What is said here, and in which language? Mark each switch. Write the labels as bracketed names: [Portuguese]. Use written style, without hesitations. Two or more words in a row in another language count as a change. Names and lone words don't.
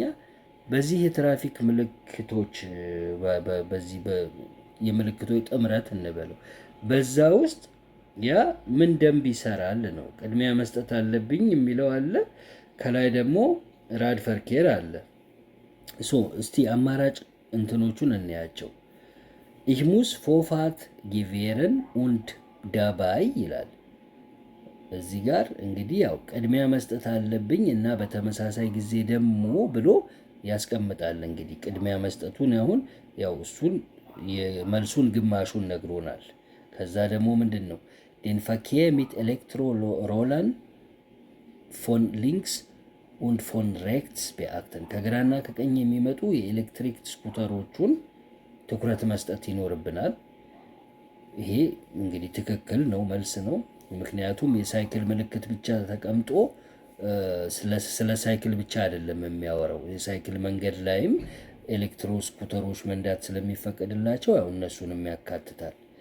[Amharic] በዚህ የትራፊክ ምልክቶች በዚህ የምልክቶች ጥምረት እንበለው በዛ ውስጥ ያ ምን ደንብ ይሰራል ነው። ቅድሚያ መስጠት አለብኝ የሚለው አለ። ከላይ ደግሞ [German] Rad Verkehr [Amharic] አለ። እስቲ አማራጭ እንትኖቹን እንያቸው። [German] ich muss Vorfahrt gewähren und [Amharic] dabei ይላል። እዚህ ጋር እንግዲህ ያው ቅድሚያ መስጠት አለብኝ እና በተመሳሳይ ጊዜ ደግሞ ብሎ ያስቀምጣል። እንግዲህ ቅድሚያ መስጠቱን አሁን ያው እሱን የመልሱን ግማሹን ነግሮናል። ከዛ ደግሞ ምንድን ነው [German] den Verkehr mit Elektrorollern von links und von rechts beachten፣ [Amharic] ከግራና ከቀኝ የሚመጡ የኤሌክትሪክ ስኩተሮቹን ትኩረት መስጠት ይኖርብናል። ይሄ እንግዲህ ትክክል ነው፣ መልስ ነው። ምክንያቱም የሳይክል ምልክት ብቻ ተቀምጦ ስለ ሳይክል ብቻ አይደለም የሚያወራው። የሳይክል መንገድ ላይም ኤሌክትሮ ስኩተሮች መንዳት ስለሚፈቀድላቸው ያው እነሱንም ያካትታል።